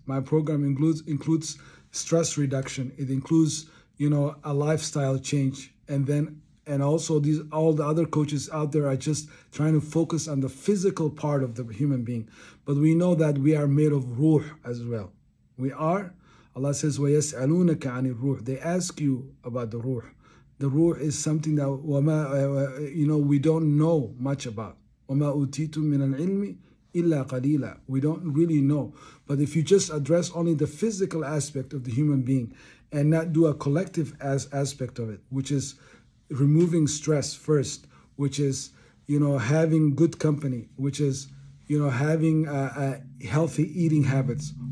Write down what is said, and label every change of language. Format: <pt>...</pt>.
<en>My program includes stress reduction. It includes, a lifestyle change. And also all the other coaches out there are just trying to focus on the physical part of the human being. But we know that we are made of ruh as well. We are. Allah says,</en> <ar>وَيَسْأَلُونَكَ عَنِ الرُّوحِ.</ar> <en>They ask you about the ruh. The ruh is something that we don't know much about.</en> <ar>وَمَا أُوتِيتُم مِّنَ الْعِلْمِ إِلَّا قَلِيلًا.</ar> <en>We don't really know. But if you just address only the physical aspect of the human being and not do a collective aspect of it, which is removing stress first, which is, having good company, which is, having healthy eating habits.</en>